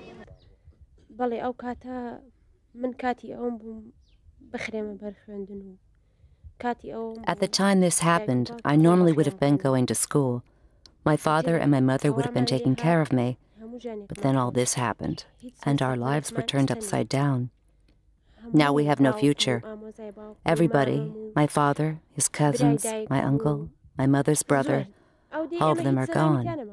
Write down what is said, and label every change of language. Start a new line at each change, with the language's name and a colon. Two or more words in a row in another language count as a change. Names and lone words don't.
Central Kurdish: بەڵێ ئەو کاتە من کاتی ئەوم بووم بخرێمە بەر خوێندن و
English: At the time this happened, I normally would have been going to school. My father and my mother would have been taking care of me. But then all this happened, and our lives were turned upside down. Now we have no future. Everybody, my father, his cousins, my uncle, my mother's brother, all of them are gone.